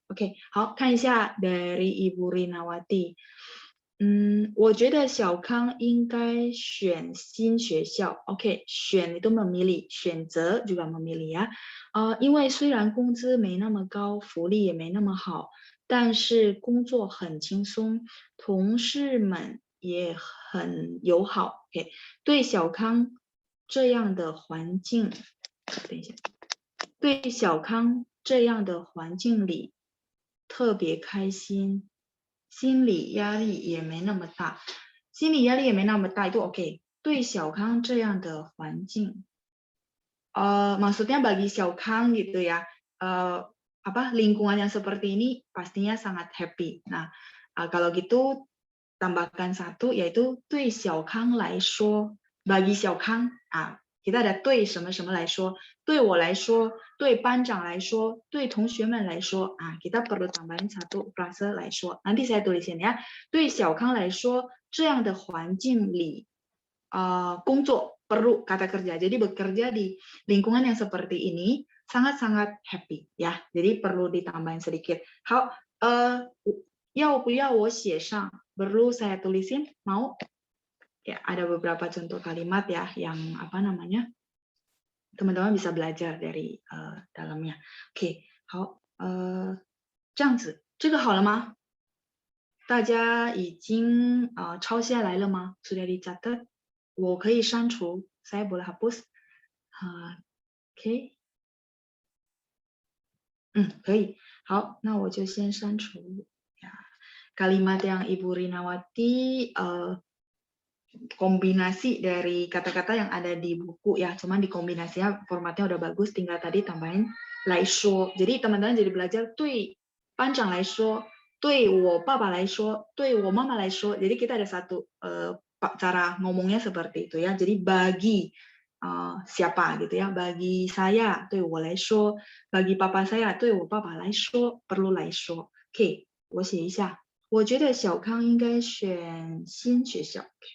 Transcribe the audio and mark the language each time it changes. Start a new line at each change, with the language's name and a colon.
Indonesian: Oke,
Chinese: 好，看一下
Indonesian: dari Ibu Rinawati.
Chinese: 我觉得小康应该选新学校。
Indonesian: OK， 选 itu memilih， 选择 juga memilih ya。
Chinese: 因为虽然工资没那么高，福利也没那么好，但是工作很轻松，同事们也很友好。 OK， 对小康这样的环境，等一下，对小康这样的环境里特别开心。心理压力也没那么大，心理压力也没那么大
Indonesian: itu oke. 对小康这样的环境，maksudnya bagi小康gitu ya, lingkungan yang seperti ini pastinya sangat happy. Nah, kalau gitu tambahkan 1 yaitu 对小康来说 bagi 小康kita ada 对什么什么来说，
Chinese: 对我来说，对班长来说，对同学们来说
Indonesian: kita perlu tambahin 1 frase 来说。Nanti saya tulisin ya.
Chinese: 对小康来说，这样的环境里工作
Indonesian: perlu kata kerja. Jadi bekerja di lingkungan yang seperti ini sangat-sangat happy ya. Jadi perlu ditambahin sedikit.
Chinese: 好，要不要我写上？
Indonesian: perlu saya tulisin? Mau? Ya, ada beberapa contoh kalimat ya yang teman-teman bisa belajar dari dalamnya.
Chinese: Oke, 好，这样子，这个好了吗？大家已经抄下来了吗？
Indonesian: Sudah dicatat？
Chinese: 我可以删除，
Indonesian: saya boleh hapus？
Chinese: Oke， 可以。好，那我就先删除ya.
Indonesian: Kalimat yang Ibu Rinawati kombinasi dari kata-kata yang ada di buku ya, cuman dikombinasinya formatnya udah bagus, tinggal tadi tambahin 来说. Jadi teman-teman jadi belajar
Chinese: 对班长来说，对我爸爸来说，对我妈妈来说.
Indonesian: Jadi kita ada satu cara ngomongnya seperti itu ya. Jadi bagi siapa gitu ya, bagi saya
Chinese: 对我来说，
Indonesian: bagi papa saya
Chinese: 对我爸爸来说
Indonesian: perlu 来说.
Chinese: Oke, 我写一下，我觉得小康应该选新学校。